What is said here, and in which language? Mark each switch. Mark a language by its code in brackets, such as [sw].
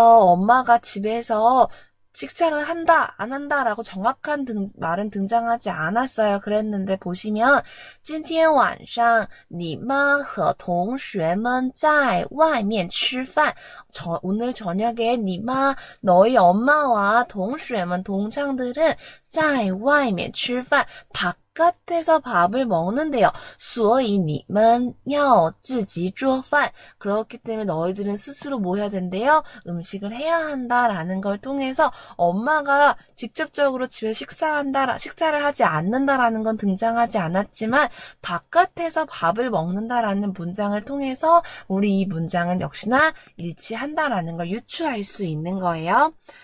[ko] 엄마가 집에서 식사를 한다, 안 한다라고 정확한 말은 등장하지 않았어요. 그랬는데 보시면 [zh] 今天晚上你妈和同学们在外面吃饭. [ko] 오늘 저녁에 你妈, 너희 엄마와 同学们, 동창들은 [zh] 在外面吃饭, [ko] 바깥에서 밥을 먹는데요. [zh] 所以你们要自己做饭. [ko] 그렇기 때문에 너희들은 스스로 뭐 해야 된대요? 음식을 해야 한다라는 걸 통해서 엄마가 직접적으로 집에 식사를 하지 않는다라는 건 등장하지 않았지만 바깥에서 밥을 먹는다라는 문장을 통해서 우리 이 문장은 역시나 일치한다라는 걸 유추할 수 있는 거예요.